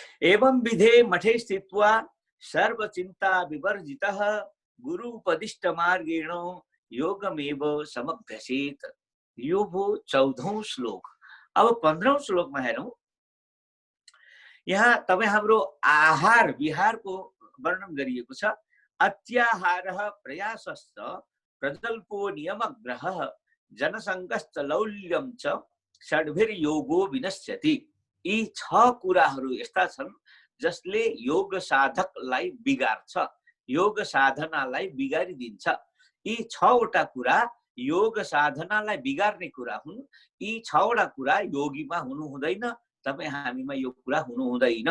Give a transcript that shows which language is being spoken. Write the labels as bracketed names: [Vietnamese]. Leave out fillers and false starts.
[Sanskrit] एवं विधे मठे स्थित्वा सर्वचिन्ता विवर्जितः गुरुपदिष्ट मार्गेण योगमेव समभ्यसेत। [Nepali] यो हो 14औं श्लोक। अब 15औं श्लोकमा हेरौँ। यहाँ तपाईँ हाम्रो आहार विहारको वर्णन गरिएको छ। [Sanskrit] अत्याहारः प्रयासश्च प्रजल्पो नियमग्रहः जनसङ्गश्च लौल्यं च षड्भिर्योगो विनश्यति। [Nepali] यी 6 कुराहरू यस्ता छन् जसले योग साधकलाई बिगार्छ, योग साधनालाई बिगारिदिन्छ। यी 6 वटा कुरा योग साधनालाई बिगार्ने कुरा हुन्। यी 6 वटा कुरा योगीमा हुनु हुँदैन, तपाईँ हामीमा यो कुरा हुनु हुँदैन।